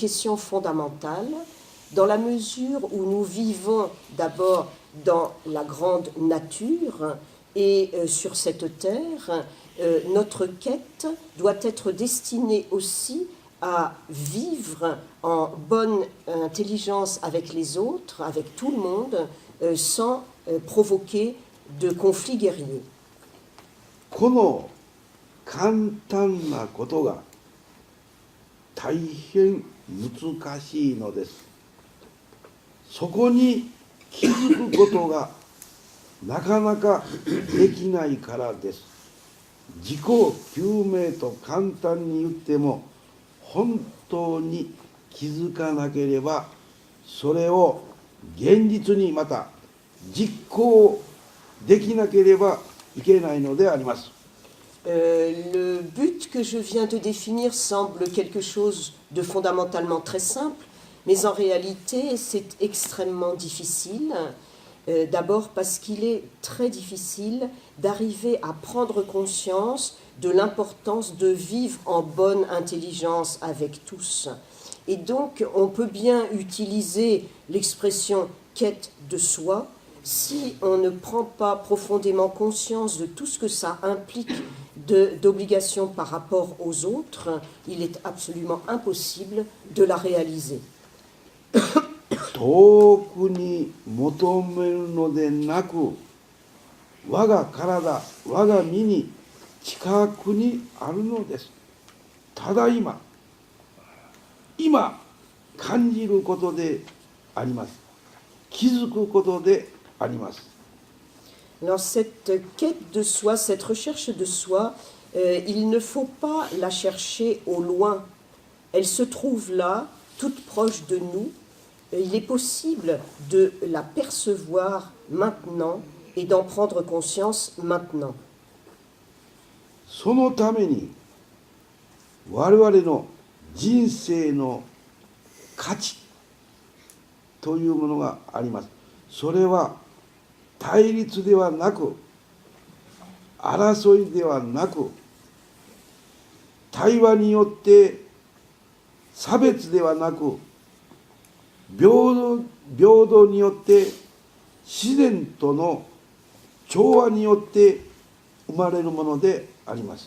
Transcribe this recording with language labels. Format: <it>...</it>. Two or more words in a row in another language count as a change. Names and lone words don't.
<fr>questions fondamentales, dans la mesure où nous vivons d'abord dans la grande nature et sur cette terre, notre quête doit être destinée aussi à vivre en bonne intelligence avec les autres, avec tout le monde, sans provoquer de conflits guerriers.</fr> <ja>この簡単なことが大変難しいのです。そこに気づくことがなかなかできないからです。自己究明と簡単に言っても、本当に気づかなければ、それを現実にまた実行できなければいけないのであります。</ja> <fr>Le but que je viens de définir semble quelque chose de fondamentalement très simple, mais en réalité c'est extrêmement difficile. D'abord parce qu'il est très difficile d'arriver à prendre conscience de l'importance de vivre en bonne intelligence avec tous. Et donc on peut bien utiliser l'expression quête de soi. Si on ne prend pas profondément conscience de tout ce que ça implique d'obligations par rapport aux autres, il est absolument impossible de la réaliser.</fr> <ja>遠くに求めるのでなく、我が体、我が身に近くにあるのです。ただ今感じることであります。気づくことであります。</ja> <fr>Alors cette quête de soi, cette recherche de soi, il ne faut pas la chercher au loin. Elle se trouve là, toute proche de nous. Il est possible de la percevoir maintenant et d'en prendre conscience maintenant.</fr> <ja>そのために我々の人生の価値というものがあります。それは対立ではなく、争いではなく、対話によって差別ではなく、平等によって自然との調和によって生まれるものであります。</ja>